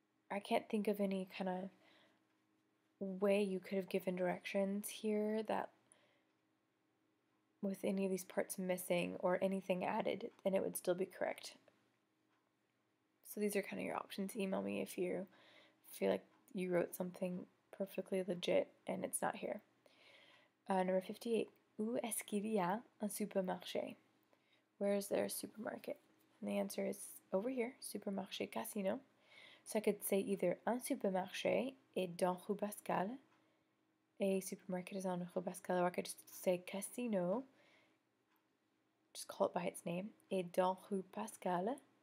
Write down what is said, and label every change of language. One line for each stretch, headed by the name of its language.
English: I can't think of any kind of way you could have given directions here that with any of these parts missing or anything added, and it would still be correct. So these are kind of your options. Email me if you feel like you wrote something perfectly legit and it's not here. Number 58.
French: Où est-ce qu'il y a un supermarché?
English: Where is there a supermarket? And the answer is over here, Supermarché Casino. So I could say either un supermarché est dans rue Pascal. A supermarket is on rue Pascal, or I could just say Casino, just call it by its name, est dans rue Pascal.